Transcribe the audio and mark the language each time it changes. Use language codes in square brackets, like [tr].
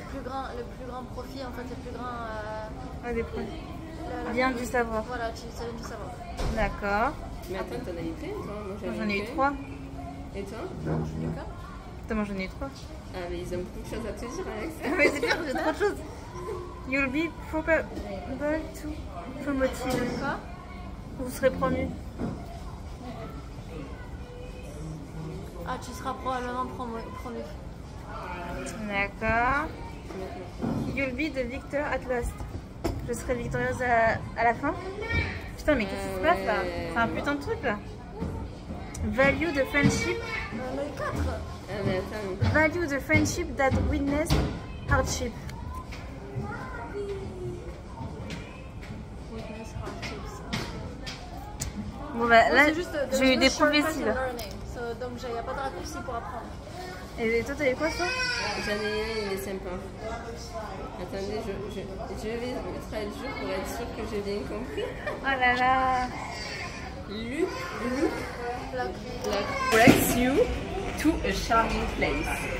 [fr] Le plus grand profit, en fait, le plus grand... des produits. Vient du savoir. Voilà, ça vient du savoir. D'accord. Mais attends, t'en as eu plein, toi? Moi, j'en ai eu 3. Et toi? Non, j'en ai eu qu'un. Attends, moi j'en ai eu 3. Ah, mais ils ont beaucoup de choses à te dire, Alex. Mais c'est bien, j'ai trop de choses. [en] You'll be probable to promoted. [fr] Quoi? Vous serez promu. Ah, tu seras probablement promu. D'accord. [en] You'll be the victor at last. [fr] Je serai victorieuse à la fin. Putain, mais qu'est-ce qui se passe là? C'est un putain de truc là. [en] Value the friendship. [fr] On a eu 4. Ah, mais attends. [en] Value the friendship that witness hardship. [fr] Bon bah là, j'ai eu des prophéties là. Donc il n'y a pas de raccourci pour apprendre. Et toi, t'as eu quoi ça? J'en ai un, il est sympa. Attendez, je vais mettre à jour pour être sûr que j'ai bien compris. Oh là là. [en] Luke brings you to a charming place.